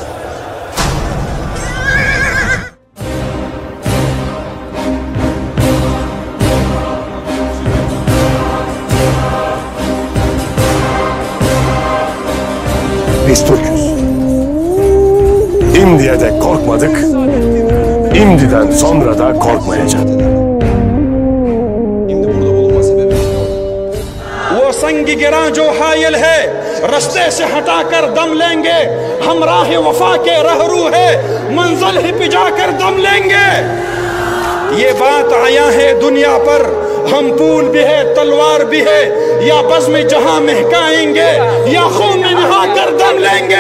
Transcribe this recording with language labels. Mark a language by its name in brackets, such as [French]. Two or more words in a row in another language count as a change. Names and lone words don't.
[Turkish] Biz Türk'üz. İmdiye de korkmadık, imdiden sonra da korkmayacağız. Şimdi burada bulunma sebebi ne? [Urdu] وہ سنگ گرا جو حائل ہے رستے سے ہٹا کر دم لیں گے ہم راہ وفا کے رہرو ہے منزل ہی پہ جا کر دم لیں گے یہ بات آیا ہے دنیا پر ہم پھول بھی ہے تلوار بھی ہے یا بزم جہاں مہکائیں گے یا خون میں نہا کر دم لیں گے